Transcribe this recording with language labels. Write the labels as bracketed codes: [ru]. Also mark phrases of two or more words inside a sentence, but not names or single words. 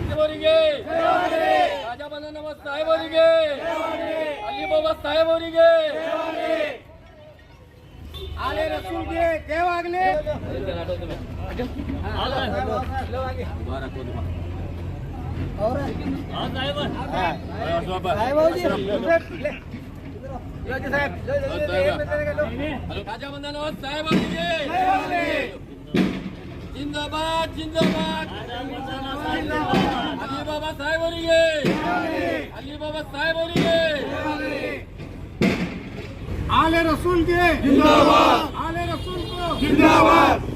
[kn] ಅವರಿಗೆ, ರಾಜಾ ಬಂಧನವಾಸ್ ಸಾಹೇಬ್ ಅವರಿಗೆ, ಅಲಿ ಬಾಬಾ ಸಾಹೇಬ್ ಅವರಿಗೆ, ಆಲೆ ರಸೂಲ್ಗೆ ಜಯವಾಗಲಿ. ರಾಜಾ ಬಂಧನವಾಸ್ ಸಾಹೇಬ್ ಅವರಿಗೆ [hi] जिंदाबाद जिंदाबाद. अली बाबा साहेब ಅವರಿಗೆ, अली बाबा साहेब ಅವರಿಗೆ, आले रसूल के जिंदाबाद, आले रसूल को जिंदाबाद.